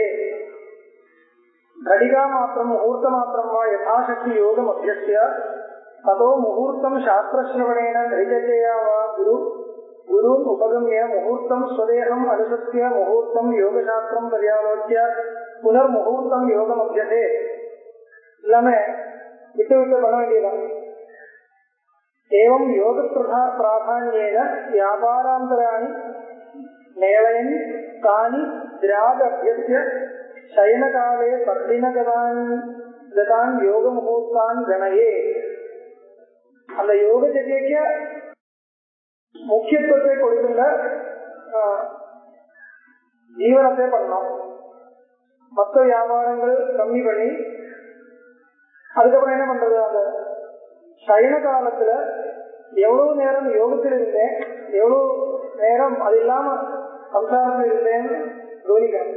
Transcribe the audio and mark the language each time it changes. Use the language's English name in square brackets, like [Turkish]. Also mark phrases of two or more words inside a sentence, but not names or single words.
[Sanskrit] घटिकामात्रं मुहूर्तमात्रं वा यथाशक्ति योगमभ्यस्य ततो मुहूर्तं शास्त्रश्रवणेन धैर्यतया वा गुरुन् उपगम्य मुहूर्तं स्वदेहम् अनुसृत्य मुहूर्तं योगशास्त्रं पर्यालोच्य पुनर्मुहूर्तं योगमभ्यते. [Tamil] எல்லாமே விட்டு விட்டு பண்ண வேண்டியதான். [Sanskrit] एवं योग प्राधान्येन व्यापारान्तराणि मेलयन् तानि द्रागभ्यस्य शयनकाले तद्दिनगतान् योगमुहूर्तान् गणये. [Tamil] அந்த யோக ஜெயக்கு முக்கியத்துவத்தை கொடுக்கின்ற ஜீவனத்தை பண்ணணும். மற்ற வியாபாரங்கள் கம்மி பண்ணி அதுக்கப்புறம் என்ன பண்றது, அந்த சயன காலத்துல எவ்வளவு நேரம் யோகத்தில் இருந்தேன், எவ்வளவு நேரம் அது இல்லாம சம்சாரத்தில் இருந்தேன்னு கவனிக்கணும்.